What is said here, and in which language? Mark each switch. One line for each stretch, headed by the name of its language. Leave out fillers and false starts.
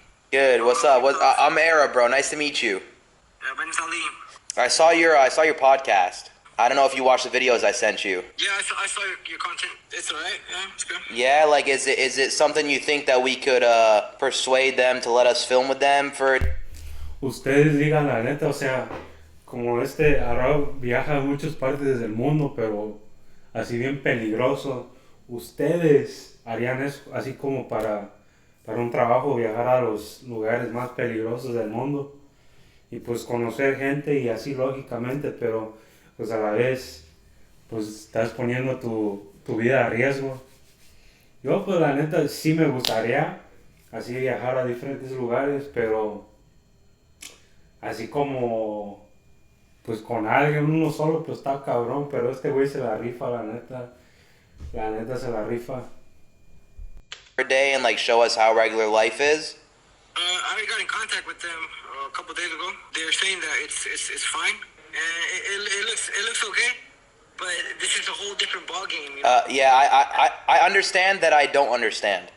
English: Good. What's up? I'm Arab, bro. Nice to meet you. My name's Ali. I saw your podcast. I don't know if you watched the videos I sent you. Yeah, I saw your content. It's alright. Yeah, it's good. Yeah, like is it something you think that we could persuade them to let us film with them for?
Spanish: Ustedes digan la neta, o sea, como Arab viaja a muchas partes del mundo, pero así bien peligroso. Ustedes harían eso, así como para un trabajo, viajar a los lugares más peligrosos del mundo y pues conocer gente y así lógicamente, pero pues a la vez pues estás poniendo tu vida a riesgo. Yo pues la neta sí me gustaría así viajar a diferentes lugares, pero así como pues con alguien, uno solo pues está cabrón, pero este güey se la rifa, la neta se la rifa.
English: Day and like show us how regular life is. I already got in contact with them a couple days ago. They're saying that it's fine. It looks okay, but this is a whole different ballgame. You know? Yeah, I understand that I don't understand.